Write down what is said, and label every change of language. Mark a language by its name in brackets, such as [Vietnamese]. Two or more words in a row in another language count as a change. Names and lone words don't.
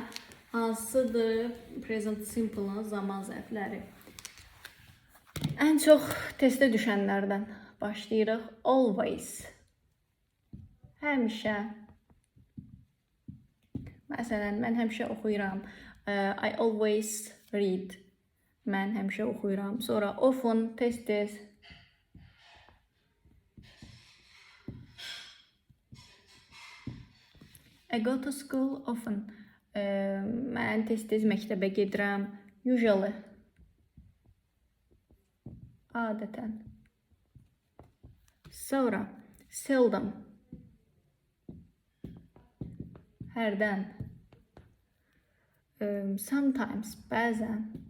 [Azerbaijani] Hansıdır present simple-ın zaman zərfləri? Ən çox testə düşənlərdən başlayırıq. Always. Həmişə. Məsələn, mən həmişə oxuyuram. [English] I always read. [Azerbaijani] Mən həmişə oxuyuram. Sonra often, tez-tez. [English] I go to school often. [Azerbaijani] Mən tez-tez məktəbə gedirəm. Usually. Adətən. Sonra seldom. Hərdən. Sometimes, bəzən.